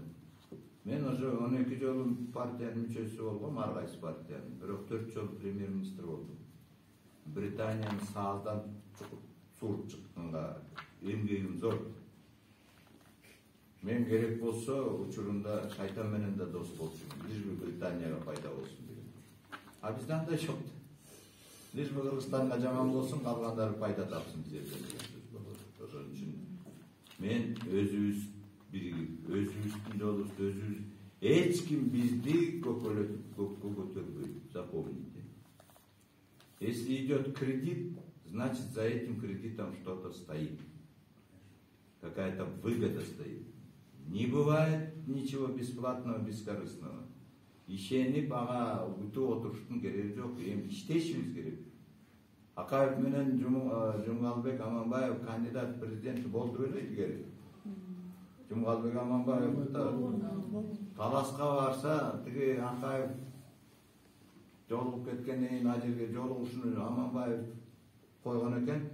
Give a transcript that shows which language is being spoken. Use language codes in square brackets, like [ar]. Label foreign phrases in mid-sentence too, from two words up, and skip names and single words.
[ky] Мен уже 12 жолу партиянын мүчөсү болгом, ар кайсы партиянын. Бирок 4 жолу премьер-министр болдум. Британиянын сааздан суруп чыкканга эмгегим зор. Мен керек болсо учурунда шайтан менен да дос болчумун. [ru] Лишь бы [ky] Британияга пайда болсун деген. А бизде андай жок. [ru] Лишь бы [ky] Кыргызстанга жаман болсун, калгандары пайда тапсын бизерден деген сөз болот. Ошон үчүн мен өзүбүз биригип, өзүбүздүн жолубузду өзүбүз, эч ким бизди көккө көтөрбөйт, [ru] запомните. Если идет кредит, значит за этим кредитом что-то стоит. Какая-то выгода стоит. Не бывает ничего бесплатного, бескорыстного. [ky] Ишенип ага бүтүп отуруштун кереги жок. Эми иштешибиз керек. Акаев менен Жумгалбек Аманбаев кандидат президент болду эле илгери. Жумгалбек Аманбаев таласка барса, тиги Акаев жолугуп кеткенден кийин ал жерге жолугушуну Аманбаев койгон экен.